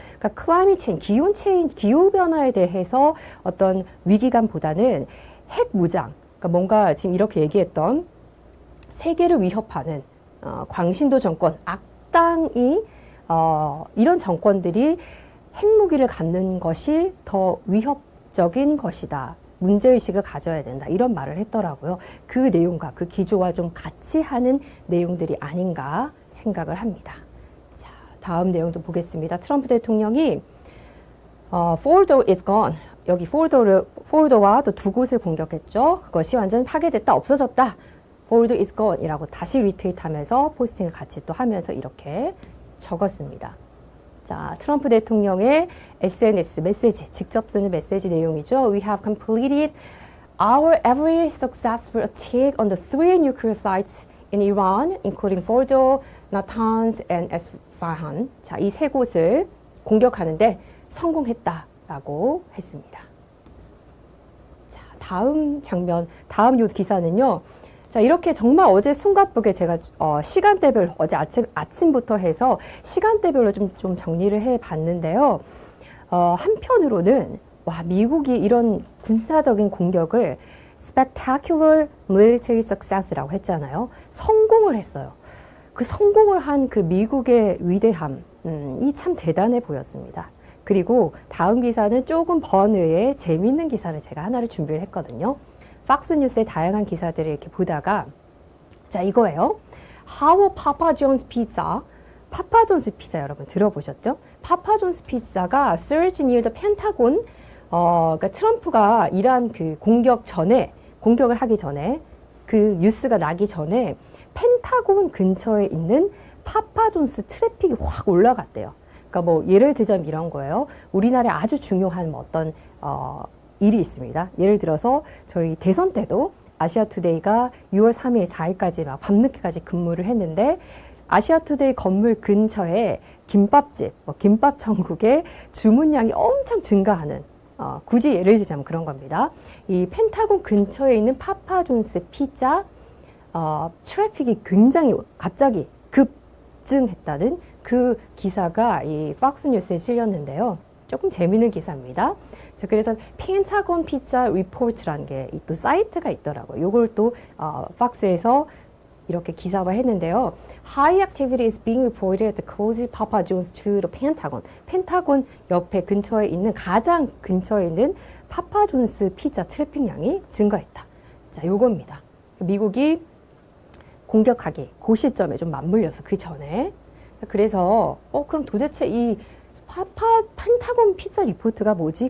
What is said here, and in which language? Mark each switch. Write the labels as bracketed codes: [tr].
[ko] 그러니까 클라이밋 체인지, 기후변화에 대해서 어떤 위기감보다는 핵 무장, 그러니까 뭔가 지금 이렇게 얘기했던 세계를 위협하는 광신도 정권, 악당이 이런 정권들이 핵무기를 갖는 것이 더 위협적인 것이다. 문제의식을 가져야 된다. 이런 말을 했더라고요. 그 내용과 그 기조와 좀 같이 하는 내용들이 아닌가 생각을 합니다. 자, 다음 내용도 보겠습니다. 트럼프 대통령이 [en] Fordo is gone. [ko] 여기 Fordo와 또 두 곳을 공격했죠. 그것이 완전 파괴됐다, 없어졌다. [en] Fordo is gone [ko] 이라고 다시 리트윗하면서 포스팅을 같이 또 하면서 이렇게 적었습니다. 자, 트럼프 대통령의 SNS 메시지, 직접 쓰는 메시지 내용이죠. [en] We have completed our every successful attack on the 3 nuclear sites in Iran, including Fordo, Natanz, and Esfahan. [ko] 자, 이 세 곳을 공격하는데 성공했다라고 했습니다. 자, 다음 장면, 다음 요 기사는요. 자, 이렇게 정말 어제 숨가쁘게 제가 시간대별로 어제 아침부터 해서 시간대별로 좀 정리를 해 봤는데요. 한편으로는 와, 미국이 이런 군사적인 공격을 [en] spectacular military success [ko] 라고 했잖아요. 성공을 했어요. 그 성공을 한 그 미국의 위대함이 참 대단해 보였습니다. 그리고 다음 기사는 조금 번외의 재미있는 기사를 제가 하나를 준비를 했거든요. 팍스뉴스의 다양한 기사들을 이렇게 보다가 자, 이거예요. [en] How Papa John's Pizza, [ko] 파파존스 피자 여러분 들어보셨죠? 파파존스 피자가 [en] surged near the Pentagon. [ko] 그러니까 트럼프가 이란 그 공격을 하기 전에 그 뉴스가 나기 전에 펜타곤 근처에 있는 파파존스 트래픽이 확 올라갔대요. 그러니까 뭐 예를 들자면 이런 거예요. 우리나라에 아주 중요한 뭐 어떤 일이 있습니다. 예를 들어서 저희 대선 때도 아시아투데이가 6월 3일, 4일까지 막 밤늦게까지 근무를 했는데 아시아투데이 건물 근처에 김밥집, 김밥 천국의 주문량이 엄청 증가하는 굳이 예를 들자면 그런 겁니다. 이 펜타곤 근처에 있는 파파존스 피자 트래픽이 굉장히 갑자기 급증했다는 그 기사가 이 팍스뉴스에 실렸는데요. 조금 재미있는 기사입니다. 자, 그래서 펜타곤 피자 리포트라는 게 또 사이트가 있더라고요. 요걸 또 팍스에서 이렇게 기사화했는데요. [en] High activity is being reported at the closest Papa John's to the Pentagon. [ko] 펜타곤 옆에 근처에 있는 가장 근처에 있는 파파존스 피자 트래픽량이 증가했다. 자, 요겁니다. 미국이 공격하기 그 시점에 좀 맞물려서 그 전에 그래서 그럼 도대체 이 펜타곤 피자 리포트가 뭐지?